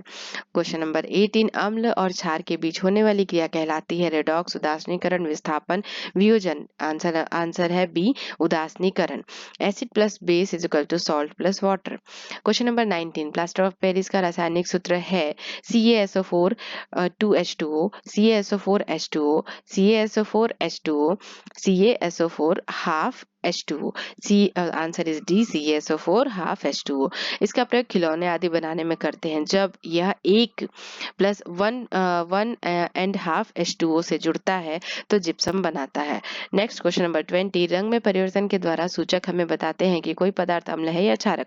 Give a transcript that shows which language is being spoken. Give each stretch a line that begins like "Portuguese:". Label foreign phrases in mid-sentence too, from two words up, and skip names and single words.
English: question number
Hindi: 18 अम्ल और क्षार के बीच होने वाली क्रिया कहलाती है रेडॉक्स, उदासीनीकरण, विस्थापन, वियोजन। आंसर है बी उदासीनीकरण।
English: acid plus base is equal to salt plus water. question number
Hindi: 19
English: plaster of Paris
Hindi: का रासायनिक सूत्र है CaSO4 2H2O, CaSO4H2O, CaSO4H2O, CaSO4 half H2O।
English: answer is D CaSO4 half H2O।
Hindi: इसका प्रयोग खिलौने आदि बनाने में करते हैं। जब यह 1 + 1.5 H2O से जुड़ता है तो जिप्सम बनाता है।
English: next question number
Hindi: 20 रंग में परिवर्तन के द्वारा सूचक हमें बताते हैं कि कोई पदार्थ अम्ल है या क्षारक।